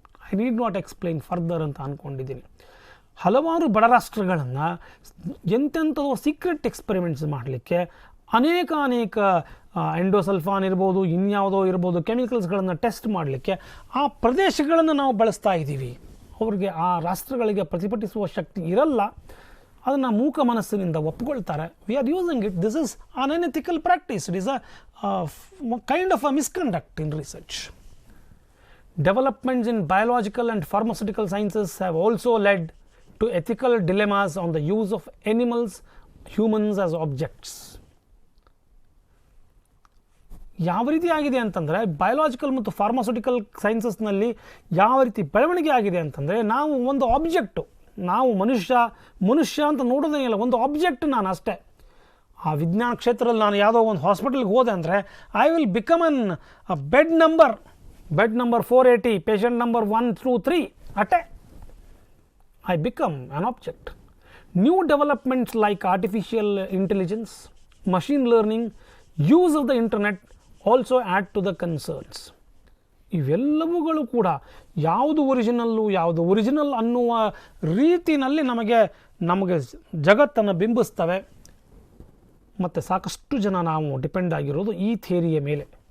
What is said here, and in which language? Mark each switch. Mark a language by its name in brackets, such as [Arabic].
[English] I need not explain further [Kannada] ಅಂತ ಅಂದ್ಕೊಂಡಿದ್ದೀನಿ. ಹಲವಾರು ಬಡ ರಾಷ್ಟ್ರಗಳನ್ನು ಎಂತೆಂಥದೋ ಸೀಕ್ರೆಟ್ ಎಕ್ಸ್ಪೆರಿಮೆಂಟ್ಸ್ ಮಾಡಲಿಕ್ಕೆ ಅನೇಕ ಎಂಡೋಸಲ್ಫಾನ್ ಇರ್ಬೋದು, ಇನ್ಯಾವುದೋ ಇರ್ಬೋದು, ಕೆಮಿಕಲ್ಸ್ಗಳನ್ನು ಟೆಸ್ಟ್ ಮಾಡಲಿಕ್ಕೆ ಆ ಪ್ರದೇಶಗಳನ್ನು ನಾವು ಬಳಸ್ತಾ ಇದ್ದೀವಿ. ಅವ್ರಿಗೆ ಆ ರಾಷ್ಟ್ರಗಳಿಗೆ ಪ್ರತಿಭಟಿಸುವ ಶಕ್ತಿ ಇರಲ್ಲ, ಅದನ್ನು ಮೂಕ ಮನಸ್ಸಿನಿಂದ ಒಪ್ಪಿಕೊಳ್ತಾರೆ. [English] We are using it. This is an unethical practice. It is a kind of a misconduct in research. Developments in biological and pharmaceutical sciences have also led to ethical dilemmas on the use of animals, humans as objects. [Kannada] ಯಾವ ರೀತಿ ಆಗಿದೆ ಅಂತಂದರೆ, biological ಮತ್ತು pharmaceutical ಸೈನ್ಸಸ್ನಲ್ಲಿ ಯಾವ ರೀತಿ ಬೆಳವಣಿಗೆ ಆಗಿದೆ ಅಂತಂದರೆ, ನಾವು ಒಂದು ಆಬ್ಜೆಕ್ಟು, ನಾವು ಮನುಷ್ಯ ಅಂತ ನೋಡೋದೇ ಇಲ್ಲ, ಒಂದು ಆಬ್ಜೆಕ್ಟ್ ನಾನು ಅಷ್ಟೇ. ಆ ವಿಜ್ಞಾನ ಕ್ಷೇತ್ರದಲ್ಲಿ ನಾನು ಯಾವುದೋ ಒಂದು ಹಾಸ್ಪಿಟಲ್ಗೆ ಹೋದೆ ಅಂದರೆ [English] I will become bed number 480, patient number 1 through 3, I become an object. New developments like artificial intelligence, machine learning, use of the internet also add to the concerns. [Kannada] ಇವೆಲ್ಲವುಗಳು ಕೂಡ ಯಾವುದು ಒರಿಜಿನಲ್ ಅನ್ನುವ ರೀತಿಯಲ್ಲಿ ನಮಗೆ ಜಗತ್ತನ್ನು ಬಿಂಬಿಸ್ತವೆ. ಮತ್ತು ಸಾಕಷ್ಟು ಜನ ನಾವು ಡಿಪೆಂಡ್ ಆಗಿರೋದು ಈ ಥಿಯರಿಯ ಮೇಲೆ.